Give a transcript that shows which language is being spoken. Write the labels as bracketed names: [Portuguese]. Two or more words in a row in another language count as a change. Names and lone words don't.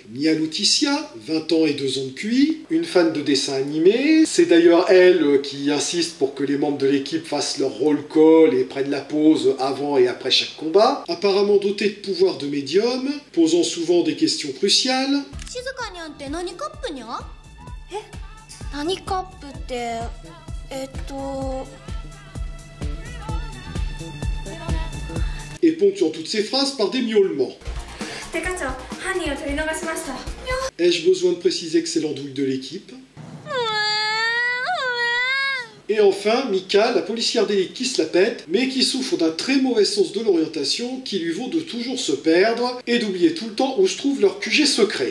[French] Mia Laetitia, 20 ans et 2 ans de QI, une fan de dessin animé. C'est d'ailleurs elle qui insiste pour que les membres de l'équipe fassent leur [English] roll call [French] et prennent la pause avant et après chaque combat. Apparemment dotée de pouvoirs de médium, posant souvent des questions cruciales. [Japanese] 静かにゃんって何カップにゃ？え？何カップって [French] Et ponctuant toutes ces phrases par des miaulements. Ai-je besoin de préciser que c'est l'andouille de l'équipe? Et enfin, Mika, la policière d'élite qui se la pète, mais qui souffre d'un très mauvais sens de l'orientation qui lui vaut de toujours se perdre et d'oublier tout le temps où se trouve leur QG secret.